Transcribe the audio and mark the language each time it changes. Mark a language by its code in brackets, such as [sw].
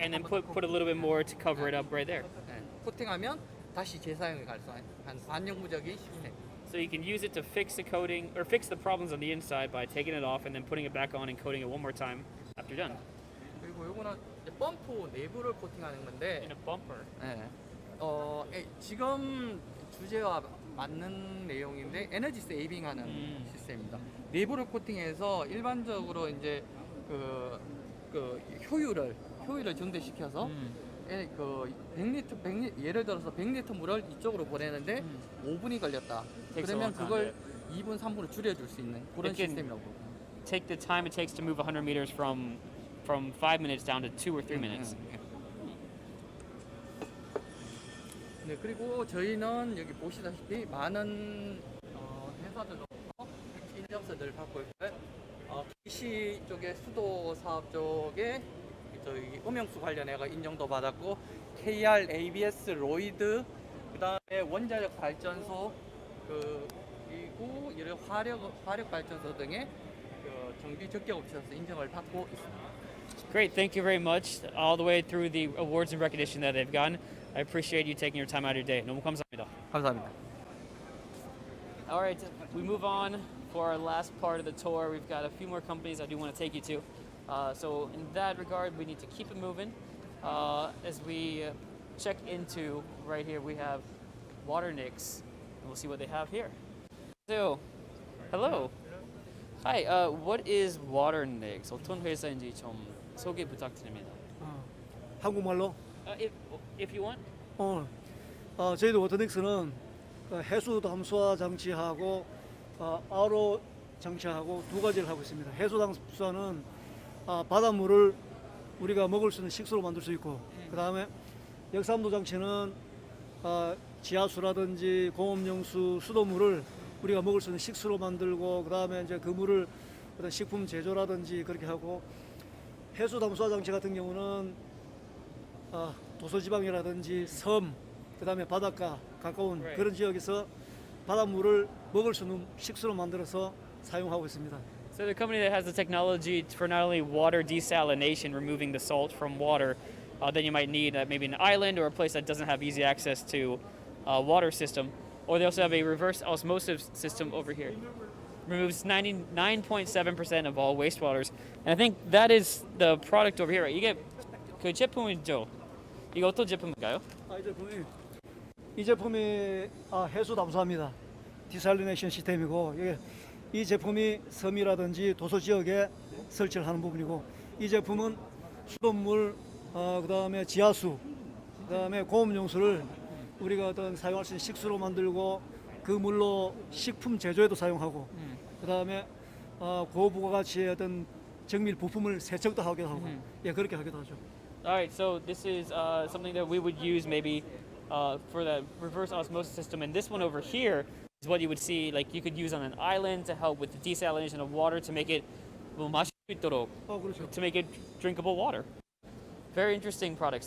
[en] And then put a little bit more to cover it up right there. [ko] 네, 코팅하면 다시 재사용이 가능한 반영구적인 시스템. [en] So you can use it to fix the coating or fix the problems on the inside by taking it off and then putting it back on and coating it one more time after you're done. [ko] 그리고 요거는 이제 펌프 내부를 코팅하는 건데 [en] In a bumper. [ko] 네. 지금 주제와 맞는 내용인데 에너지 세이빙하는 시스템입니다. 내부를 코팅해서 일반적으로 이제 그 효율을 증대시켜서 그 100리터 예를 들어서 100리터 물을 이쪽으로 보내는데 5분이 걸렸다. [en] Takes a [ko] 그러면 [en] long time, [ko] 그걸 2분, 3분으로 줄여줄 수 있는 그런 [en] It can [ko] 시스템이라고 보고. [en] Take the time it takes to move 100 meters from 5 minutes down to 2 or 3 minutes. [ko] 네, 그리고 저희는 여기 보시다시피 많은 회사들로부터 인정서들을 받고 있고요. KC 쪽에 수도 사업 쪽에 저희 음영수 관련해가 인정도 받았고 KR, ABS, 로이드, 그다음에 원자력 발전소 그리고 이런 화력 발전소 등의 정비 적격 업체에서 인정을 받고 있습니다. [en] Great, thank you very much. All the way through the awards and recognition that they've gotten. I appreciate you taking your time out of your day. [ko] 너무 감사합니다. 감사합니다. [en] All right, we move on for our last part of the tour. We've got a few more companies I do want to take you to. So in that regard, we need to keep it moving. As we check into right here, we have Waternicks, and we'll see what they have here. So, hello. Hi, what is Waternicks? [ko] 어떤 회사인지 좀 소개 부탁드립니다. 한국말로 [en] If you want. [ko] 저희도 워터닉스는 해수 담수화 장치하고 RO 장치하고 두 가지를 하고 있습니다. 해수 담수화는 바닷물을 우리가 먹을 수 있는 식수로 만들 수 있고, 그 다음에 역삼도 장치는 지하수라든지 공업용수, 수돗물을 우리가 먹을 수 있는 식수로 만들고, 그 다음에 이제 그 물을 어떤 식품 제조라든지 그렇게 하고, 해수 담수화 장치 같은 경우는 도서지방이라든지 섬, 그 다음에 바닷가 가까운 그런 지역에서 바닷물을 먹을 수 있는 식수로 만들어서 사용하고 있습니다. [en] So the company that has the technology for not only water desalination, removing the salt from water that you might need at maybe an island or a place that doesn't have easy access to a water system, or they also have a reverse osmosis system over here. Removes 99.7% of all wastewaters, and I think that is the product over here. [ko] 이게 그 제품이죠. 이거 어떤 제품인가요? 이 제품이 해수 담수화입니다. 디살리네이션 시스템이고, 이 제품이 섬이라든지 도서 지역에 설치를 하는 부분이고, 이 제품은 수돗물, 그다음에 지하수, 그다음에 공업용수를 우리가 어떤 사용할 수 있는 식수로 만들고, 그 물로 식품 제조에도 사용하고, 그다음에 고부가가치의 어떤 정밀 부품을 세척도 하기도 하고, 그렇게 하기도 하죠. [en] All right, so this is something that we would use maybe for the reverse osmosis system, and this one over here is what you would see, like you could use on an island to help with the desalination of water to make it [ko] 마실 수 있도록, [en] to make it drinkable water. Very interesting products.